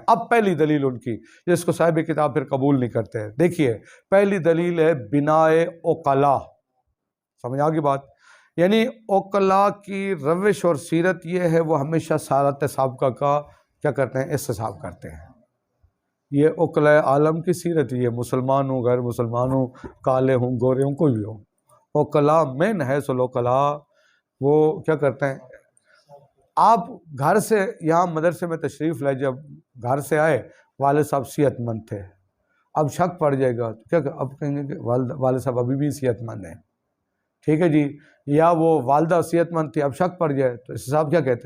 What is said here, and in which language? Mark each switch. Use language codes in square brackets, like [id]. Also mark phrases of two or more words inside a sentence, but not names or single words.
[ur] اب پہلی دلیل ان کی، جس کو صاحب کتاب پھر قبول نہیں کرتے، دیکھیے پہلی دلیل ہے بناء عقلا، سمجھ آگی بات؟ یعنی عقلا کی روش اور سیرت یہ ہے، وہ ہمیشہ سارت سابقہ کا کیا کرتے ہیں؟ استصحاب کرتے ہیں۔ یہ عقلا عالم کی سیرت ہی ہے، مسلمان ہوں، غیر مسلمان ہوں، کالے ہوں، گورے ہوں، کوئی بھی ہوں، عقلا [ar] من حیث العقلا [ur] وہ کیا کرتے ہیں؟ آپ گھر سے یہاں مدرسے میں تشریف لائے، جب گھر سے آئے والد صاحب صحت مند تھے، اب شک پڑ جائے گا تو کیا اب کہیں گے کہ والد صاحب ابھی بھی صحت مند ہیں، ٹھیک ہے جی، یا وہ والدہ صحت مند تھی، اب شک پڑ جائے تو اس صاحب کیا کہتے ہیں؟